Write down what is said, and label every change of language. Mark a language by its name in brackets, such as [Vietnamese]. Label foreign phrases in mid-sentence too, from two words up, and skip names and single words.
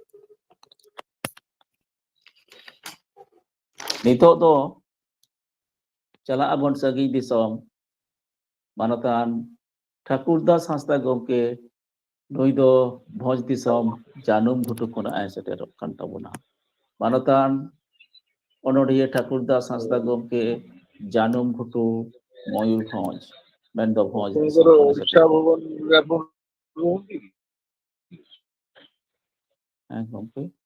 [Santali] नितोग दो चला अबन सगी दिसोम मानतान ठाकुरदास हांसदा गोमके नुई दो भोज दिसोम जानुम घुटु कोना आय सेटेर कान ताबोना मानतान अनड़िया ठाकुरदास हांसदा गोमके ᱡᱟᱱᱩᱢ ᱜᱷᱩᱴᱩ ᱢᱚᱭᱩᱨᱵᱷᱚᱸᱡᱽ ᱢᱮᱱᱫᱚ ᱵᱷᱚᱸᱡᱽ ᱚᱠᱚᱭ ᱫᱤᱥᱚᱢ ᱠᱚᱫᱚ ᱠᱷᱚᱱᱮ ᱩᱲᱤᱥᱥᱟ ᱥᱮᱴᱮᱨᱚᱜ ᱵᱷᱚᱵᱚᱱ ᱨᱮᱵᱚᱱ ᱦᱮᱸ ᱜᱚᱢᱠᱮ